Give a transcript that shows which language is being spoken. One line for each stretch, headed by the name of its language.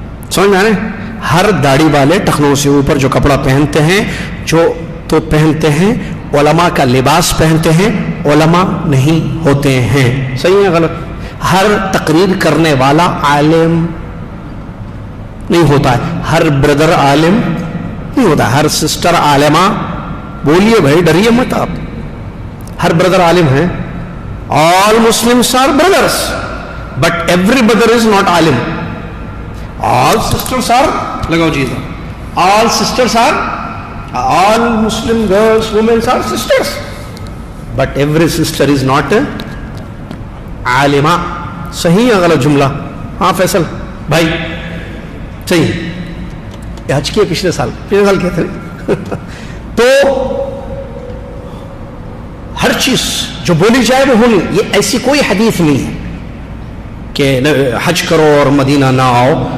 Urdu: سمجھ میں آ رہے ہیں؟ ہر داڑھی والے ٹخنوں سے اوپر جو کپڑا پہنتے ہیں، جو تو پہنتے ہیں، علماء کا لباس پہنتے ہیں، علماء نہیں ہوتے ہیں. صحیح ہے غلط؟ ہر تقریر کرنے والا عالم نہیں ہوتا ہے، ہر بردر عالم نہیں ہوتا ہے، ہر سسٹر عالمہ. بولیے بھائی، ڈریے مت آپ. ہر بردر عالم ہے.
English: All Muslims are brothers, but every brother is not alim. All sisters are, lagao ji, all sisters are, all Muslim girls, women are sisters, but every sister is not alima.
Urdu: صحیح ہے غلط جملہ؟ ہاں فیصل بھائی صحیح. یہ حج کیے پچھلے سال کہتے ہیں. تو ہر چیز جو بولی جائے وہ ہونی. یہ ایسی کوئی حدیث نہیں ہے کہ حج کرو اور مدینہ نہ آؤ.